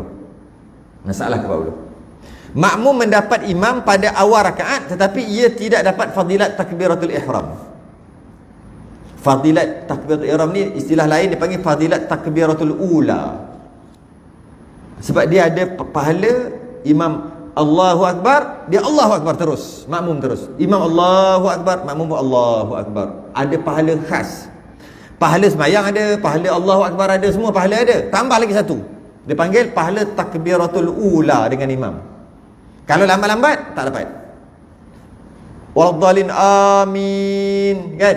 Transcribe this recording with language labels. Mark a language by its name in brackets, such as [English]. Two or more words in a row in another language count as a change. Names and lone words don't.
[Malay] Masalah ke-40. Makmum mendapat imam pada awal rakaat, tetapi ia tidak dapat fadilat [Arabic] تكبيرة الإحرام. [Malay] Fadilat [Arabic] تكبيرة الإحرام [Malay] ni istilah lain dipanggil fadilat [Arabic] تكبيرة الأولى. [Malay] Sebab dia ada pahala imam [Arabic] الله أكبر, [Malay] dia [Arabic] الله أكبر [Malay] terus, makmum terus. Imam [Arabic] الله أكبر, [Malay] makmum [Arabic] الله أكبر. [Malay] Ada pahala khas. Pahala sembahyang ada, pahala [Arabic] الله أكبر [Malay] ada, semua pahala ada. Tambah lagi satu. Dia panggil pahala [Arabic] تكبيرة الأولى [Malay] dengan imam. Kalau lambat-lambat tak dapat. [Arabic] ولا الضالين آمين, kan?